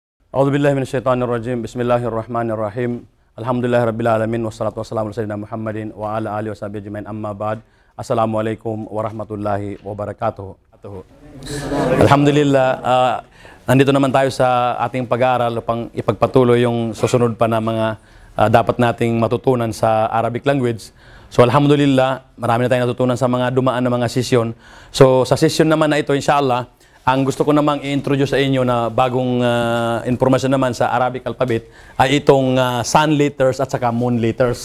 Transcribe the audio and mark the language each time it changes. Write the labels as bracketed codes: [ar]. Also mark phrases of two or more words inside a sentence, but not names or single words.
[ar] أعوذ بالله من الشيطان الرجيم. بسم الله الرحمن الرحيم. الحمد لله رب العالمين والصلاة والسلام على سيدنا محمد وعلى آله وصحبه أجمعين. أما بعد. السلام عليكم ورحمة الله وبركاته. Alhamdulillah, [tl] nandito naman tayo sa ating pag-aaral upang ipagpatuloy yung susunod pa na mga dapat nating matutunan sa [en] Arabic language. [tl] So alhamdulillah, marami na tayong natutunan sa mga dumaan na mga session. So sa session naman na ito, inshallah, ang gusto ko namang i-introduce sa inyo na bagong informasyon naman sa [en] Arabic alphabet [tl] ay itong [en] sun letters [tl] at saka [en] moon letters.